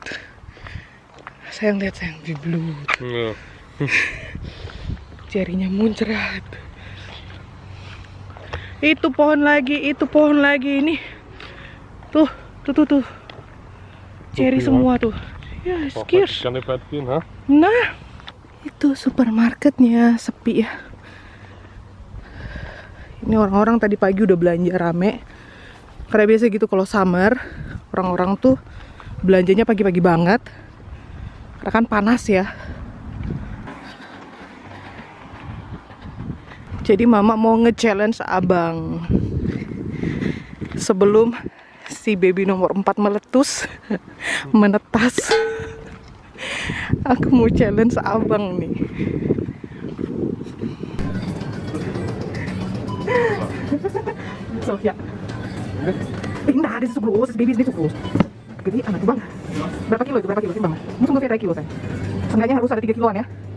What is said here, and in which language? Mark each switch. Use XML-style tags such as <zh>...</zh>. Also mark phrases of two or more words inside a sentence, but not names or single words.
<id>Sayang lihat sayang, wibloed.</id> <de>Ja.</de> <id>Cerinya muncrat. Itu pohon lagi ini. Tuh. Ceri semua tuh. Ya, skiers.</id> <de>Kan nicht weit gehen, ha?</de> <id>Nah, itu supermarketnya sepi ya. Ini orang-orang tadi pagi udah belanja rame. Karena biasa gitu kalau summer, orang-orang tuh belanjanya pagi-pagi banget. Karena kan panas ya. Jadi mama mau nge-challenge abang sebelum si baby nomor 4 meletus, menetas. Aku mau challenge abang nih. Sofia. Nah,</id> <en>this is gross. Baby is gross.</en> <id>Jadi anak bang, berapa kilo itu? Berapa kilo sih bang? Mungkin 3 kilo saya. Seenggaknya harus ada 3 kiloan ya.</id>